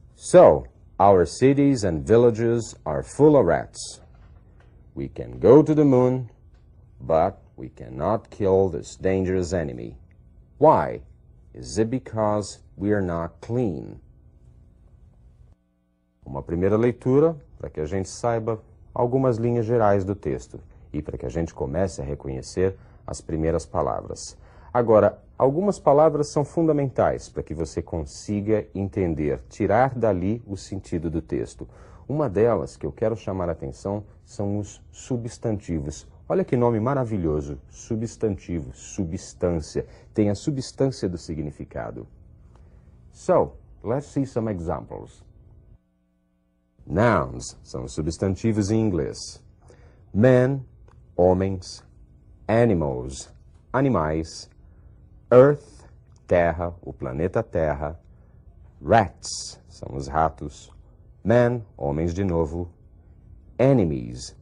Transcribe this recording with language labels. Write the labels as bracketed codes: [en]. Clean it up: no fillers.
[en] So, our cities and villages are full of rats. We can go to the moon, but we cannot kill this dangerous enemy. Why? Is it because we are not clean? [pt] Uma primeira leitura para que a gente saiba algumas linhas gerais do texto e para que a gente comece a reconhecer as primeiras palavras. Agora, algumas palavras são fundamentais para que você consiga entender, tirar dali o sentido do texto. Uma delas que eu quero chamar a atenção são os substantivos. Olha que nome maravilhoso, substantivo, substância. Tem a substância do significado. [en] So, let's see some examples. [pt] Nouns são substantivos em inglês. Men, homens. Animals, animais. Earth, terra, o planeta Terra. Rats, são os ratos. Men, homens de novo. Enemies,